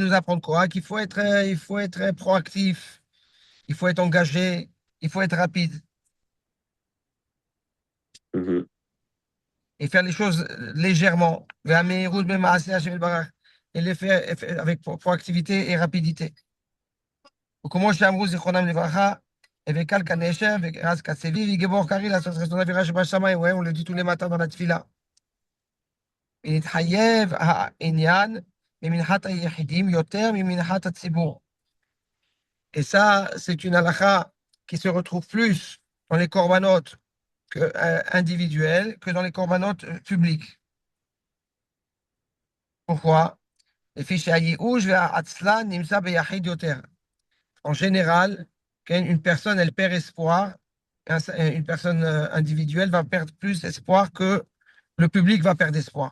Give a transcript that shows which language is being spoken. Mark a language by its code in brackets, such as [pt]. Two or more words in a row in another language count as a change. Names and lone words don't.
[fr] vient nous apprendre quoi? Il faut être proactif, il faut être engagé, il faut être rapide Mhm. et faire les choses légèrement. Et les faire avec proactivité et rapidité. [he] וכמו שאמרו זיכרונם לברכה, וקל כנשר ורז כצבי וגיבור קריא לעשות חסדון אווירה שבשמיים, [fr] on le dit tous les matins dans la tefila. [he] ונתחייב העניין ממנחת היחידים יותר ממנחת הציבור. [fr] Et ça, c'est une halakha qui se retrouve plus dans les corbanotes individuels que dans les corbanotes publics. Pourquoi? En général, quand une personne, elle perd espoir, une personne individuelle va perdre plus espoir que le public va perdre espoir.